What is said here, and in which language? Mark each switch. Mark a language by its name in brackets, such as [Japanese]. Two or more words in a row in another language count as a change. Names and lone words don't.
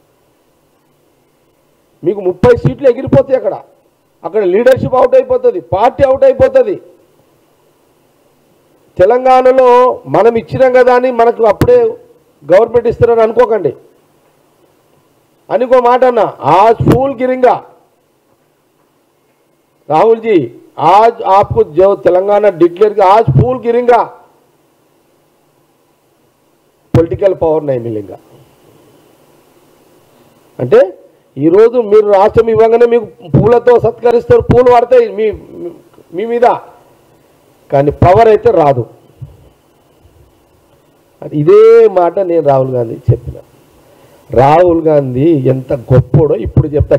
[Telugu] మీకు 30 సీట్లు ఎగిరిపోతాయి. అక్కడ [English] leadership out [Telugu] అయిపోతుంది, [English] party out [Telugu] అయిపోతుంది. తెలంగాణలో మనం ఇచ్చినాం కదా అని మనకు అప్పుడే గవర్నమెంట్ ఇస్తారని అనుకోకండి. అనుకో మాట అన్న, [Hindi] आज फूल गिरेगा राहुल जी, आज आपको जो तेलंगाना डिक्लेयर किया आज फूल गिरेगा, [English] political power [Hindi] नहीं मिलेगा. [Telugu] అంటే ఈరోజు మీరు రాష్ట్రం ఇవ్వగానే మీకు పూలతో సత్కరిస్తారు, పూలు పడతాయి మీ మీద, కానీ పవర్ అయితే రాదు. ఇదే మాట నేను రాహుల్ గాంధీ చెప్పిన. రాహుల్ గాంధీ ఎంత గొప్పోడో ఇప్పుడు చెప్తా.